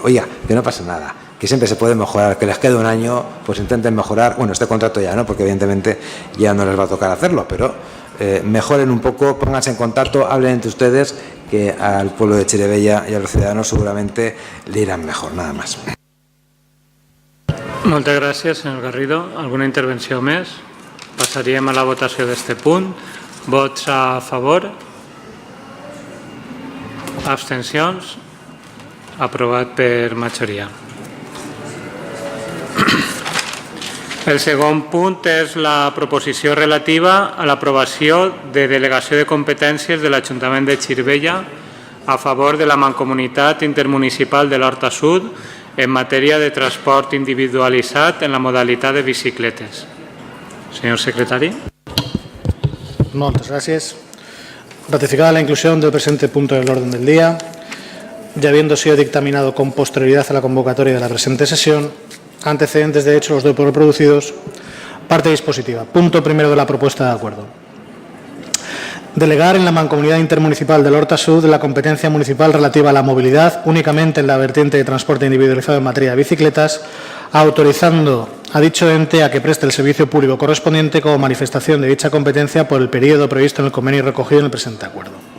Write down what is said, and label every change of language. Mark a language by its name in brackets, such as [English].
[Spanish] Oiga, que no pasa nada, que siempre se puede mejorar, que les quede un año, pues intenten mejorar. Bueno, este contrato ya no, porque evidentemente ya no les va a tocar hacerlo, pero mejoren un poco, pónganse en contacto, hablen entre ustedes que al pueblo de Chirivella y a los ciudadanos seguramente le irán mejor, nada más. [Catalan] Moltes gràcies, senyor Garrido. Alguna intervenció més? Passaríem a la votació d'este punt. Vots a favor? Abstencions? Aprovat per majoria. El segon punt és la proposició relativa a l'aprovació de delegació de competències de l'Ajuntament de Chirivella a favor de la Mancomunitat Intermunicipal de l'Horta Sud en matèria de transport individualitzat en la modalitat de bicicletes. Senyor secretari. [Spanish] Muchas gracias. Ratificada la inclusión del presente punto del orden del día, ya habiendo sido dictaminado con posterioridad a la convocatoria de la presente sesión, antecedentes de hecho los doy por reproducidos. Parte dispositiva. Punto primero de la propuesta de acuerdo. Delegar en la Mancomunidad Intermunicipal del Horta Sud la competencia municipal relativa a la movilidad únicamente en la vertiente de transporte individualizado en materia de bicicletas, autorizando a dicho ente a que preste el servicio público correspondiente como manifestación de dicha competencia por el periodo previsto en el convenio recogido en el presente acuerdo.